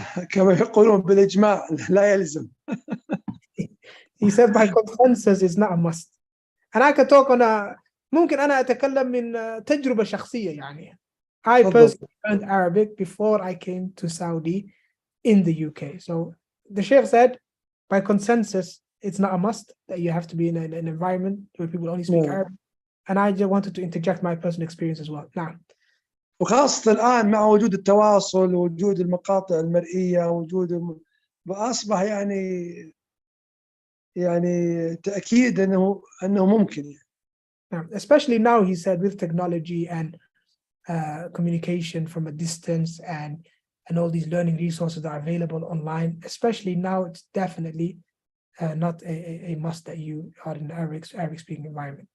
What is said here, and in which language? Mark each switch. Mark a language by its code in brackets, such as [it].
[ar] كما يقولون بالإجماع لا يلزم. [en] He said by consensus is not a must. [ar] أنا كتوك ممكن أنا أتكلم من تجربة شخصية يعني. [en] I personally learned Arabic before I came to Saudi in the UK. So the Sheikh said by consensus it's not a must that you have to be in an environment where people only speak Arabic. And I just wanted to interject my personal experience as well. [ar] نعم. وخاصة الآن مع وجود التواصل، وجود المقاطع المرئية، أصبح يعني تأكيد أنه ممكن يعني. [en] Especially now, he said, with technology and communication from a distance and all these learning resources that are available online, especially now, it's definitely not a must that you are in an Arabic speaking environment.